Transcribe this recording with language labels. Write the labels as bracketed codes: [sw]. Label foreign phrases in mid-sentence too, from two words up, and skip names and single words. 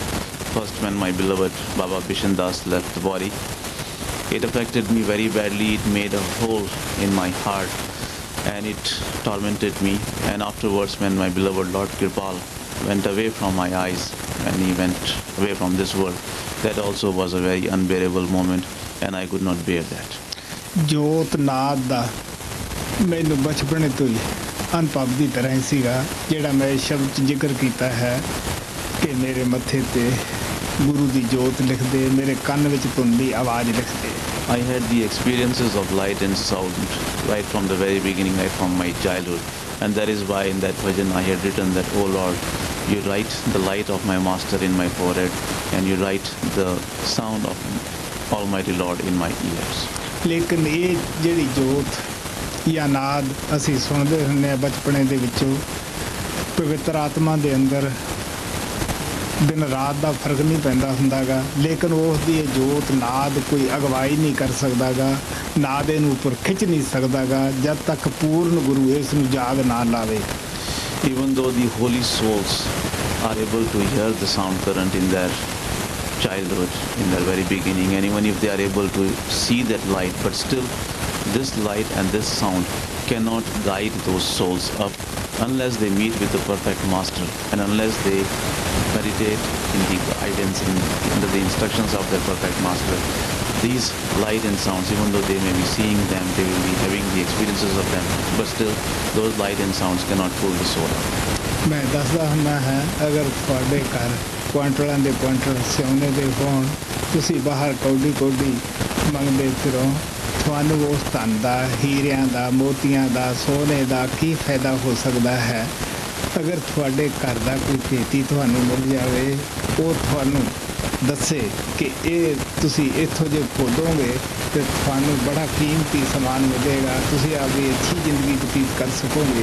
[en] First, when my beloved Baba Bishan Das left the body, it affected me very badly. It made a hole in my heart and it tormented me. And afterwards, when my beloved Lord Kirpal went away from my eyes and he went away from this world, that also was a very unbearable moment and I could not bear that. [pa] ਜੋਤ ਨਾਦ ਦਾ ਮੈਨੂੰ ਬਚਪਨ ਤੋਂ ਹੀ ਅਨੁਭਵ ਦੀ ਤਰ੍ਹਾਂ ਹੀ ਸੀਗਾ, ਜਿਹੜਾ ਮੈਂ ਸ਼ਬਦ 'ਚ ਜ਼ਿਕਰ ਕੀਤਾ ਹੈ ਕਿ ਮੇਰੇ ਮੱਥੇ ਤੇ ਗੁਰੂ ਦੀ ਜੋਤ ਲਿਖਦੇ, ਮੇਰੇ ਕੰਨ ਵਿੱਚ ਧੁਨ ਦੀ ਆਵਾਜ਼ ਲਿਖਦੇ। [en] I had the experiences of light and sound right from the very beginning, right from my childhood. And that is why in that bhajan I had written that, "Oh Lord, you write the light of my master in my forehead and you write the sound of Almighty Lord in my ears." [pa] ਲੇਕਿਨ ਇਹ ਜਿਹੜੀ ਜੋਤ ਜਾਂ ਨਾਦ ਅਸੀਂ ਸੁਣਦੇ ਹੁੰਦੇ ਹਾਂ ਬਚਪਨੇ ਦੇ ਵਿੱਚੋਂ, ਪਵਿੱਤਰ ਆਤਮਾ ਦੇ ਅੰਦਰ ਦਿਨ ਰਾਤ ਦਾ ਫਰਕ ਨਹੀਂ ਪੈਂਦਾ ਹੁੰਦਾ ਗਾ, ਲੇਕਿਨ ਉਸ ਦੀ ਇਹ ਜੋਤ ਨਾਦ ਕੋਈ ਅਗਵਾਈ ਨਹੀਂ ਕਰ ਸਕਦਾ ਗਾ, ਨਾਦ ਇਹਨੂੰ ਉੱਪਰ ਖਿੱਚ ਨਹੀਂ ਸਕਦਾ ਗਾ ਜਦ ਤੱਕ ਪੂਰਨ ਗੁਰੂ ਇਸ ਨੂੰ ਜਾਗ ਨਾ ਲਾਵੇ। [en] Even though the holy souls are able to hear the sound current in their childhood, in their very beginning, and even if they are able to see that light, but still this light and this sound cannot guide those souls up unless they meet with the perfect master and unless they meditate in the guidance, under the instructions of their perfect master. These light and sounds, even though they may be seeing them, they will be having the experiences of them, but still those light and sounds cannot pull the soul up. [pa] ਮੈਂ ਦੱਸਦਾ ਹੁੰਦਾ ਹੈ, ਅਗਰ ਤੁਹਾਡੇ ਘਰ ਕੁਆਂਟਲਾਂ ਦੇ ਕੁਆਂਟਲ ਸਿਉਨੇ ਦੇ ਹੋਣ, ਤੁਸੀਂ ਬਾਹਰ ਕੌਡੀ ਮੰਗਦੇ ਫਿਰੋ, ਤੁਹਾਨੂੰ ਉਸ ਧਨ ਦਾ, ਹੀਰਿਆਂ ਦਾ, ਮੋਤੀਆਂ ਦਾ, ਸੋਨੇ ਦਾ ਕੀ ਫਾਇਦਾ ਹੋ ਸਕਦਾ ਹੈ ਅਗਰ ਤੁਹਾਡੇ ਘਰ ਦਾ ਕੋਈ ਭੇਤੀ ਤੁਹਾਨੂੰ ਮਿਲ ਜਾਵੇ, ਉਹ ਤੁਹਾਨੂੰ ਦੱਸੇ ਕਿ ਇਹ ਤੁਸੀਂ ਇੱਥੋਂ ਜੇ ਖੋਦੋਗੇ ਤੇ ਤੁਹਾਨੂੰ ਬੜਾ ਕੀਮਤੀ ਸਮਾਨ ਮਿਲੇਗਾ, ਤੁਸੀਂ ਆਪਣੀ ਅੱਛੀ ਜ਼ਿੰਦਗੀ ਬਤੀਤ ਕਰ ਸਕੋਗੇ।